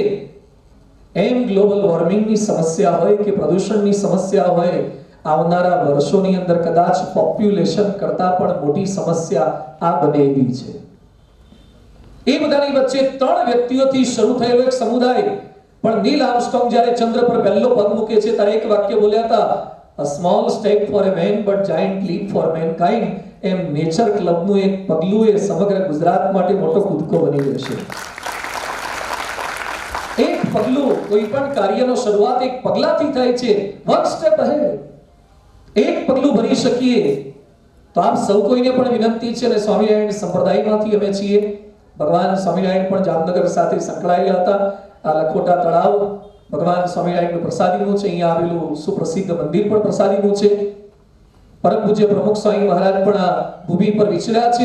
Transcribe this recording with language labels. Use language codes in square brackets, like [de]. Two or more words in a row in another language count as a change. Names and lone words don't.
[gu] એમ [en] global warmingની [gu] સમસ્યા હોય કે પ્રદૂષણની સમસ્યા હોય, આવનારા વર્ષોની અંદર કદાચ પોપ્યુલેશન કરતા પણ મોટી સમસ્યા આ બને એવી છે. એ બધાની વચ્ચે 3 વ્યક્તિઓથી શરૂ થયેલો એક સમુદાય, પણ નીલ આર્મસ્ટ્રોંગ જ્યારે ચંદ્ર પર પહેલો પગ મૂકે છે ત્યારે એક વાક્ય બોલ્યા હતા, [en] a small step for a man but giant leap for mankind. [gu] એમ નેચર ક્લબનું એક પગલું એ સમગ્ર ગુજરાત માટે મોટો કૂદકો બની રહેશે. એક પગલું, કોઈ પણ કાર્યનો શરૂઆત એક પગલાથી થાય છે. [en] one step ahead. [gu] એક પગલું ભરી શકીએ તો આપ સૌ કોઈને પણ વિનંતી છે, અને સ્વામિનારાયણ સંપ્રદાયમાંથી અમે છીએ. ભગવાન સ્વામિનારાયણ પણ જામનગર સાથે સંકળાયેલા હતા. આ લખોટા તળાવ ભગવાન સ્વામિનારાયણનું પ્રસાદીનું છે. અહીંયા આવેલું સુપ્રસિદ્ધ મંદિર પણ પ્રસાદીનું છે. પરમ પૂજ્ય પ્રમુખ સ્વામી મહારાજ પણ આ ભૂમિ પર વિચર્યા છે.